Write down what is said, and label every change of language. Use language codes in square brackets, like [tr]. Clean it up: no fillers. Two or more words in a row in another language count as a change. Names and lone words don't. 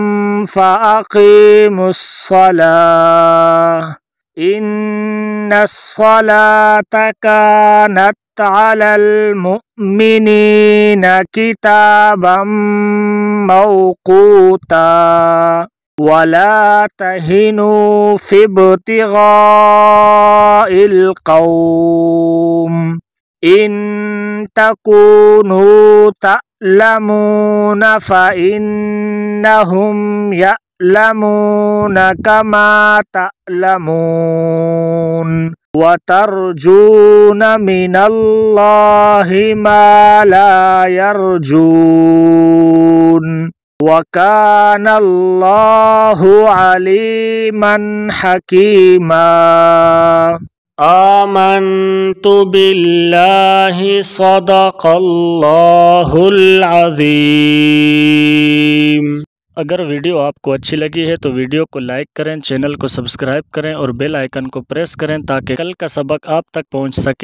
[ar] فأقيموا الصلاة إن الصلاة كانت على المؤمنين كتابا موقوتا ولا تهنوا في ابتغاء القوم إن تكونوا تألمون فإنهم يألمون كما تألمون وترجون من الله ما لا يرجون وكان الله عليما حكيما. آمنت بالله صدق الله العظيم. [hi] अगर वीडियो आपको अच्छी लगी है तो वीडियो को लाइक करें, चैनल को सब्सक्राइब करें और [en] bell icon [hi] को प्रेस करें ताकि कल का सबक आप तक पहुंच सके।